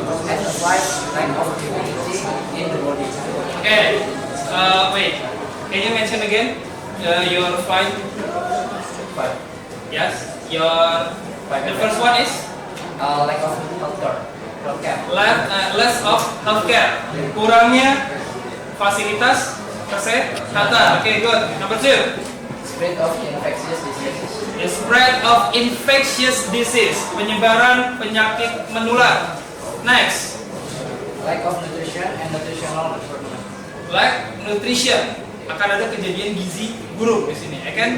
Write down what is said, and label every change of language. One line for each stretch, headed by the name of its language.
English: As five, lack of immunity in the body. Okay, wait. Can you mention again your five? Yes, your the first one is Lack of healthcare. less of healthcare.
Indonesian: Kurangnya fasilitas kesehatan.
English: Okay, good. Number two. Spread of infectious diseases. The spread of infectious disease,
Indonesian: penyebaran penyakit menular.
English: Next, Lack of nutrition and nutritional requirement. lack nutrition,
Indonesian: akan ada kejadian gizi buruk di sini. Kan?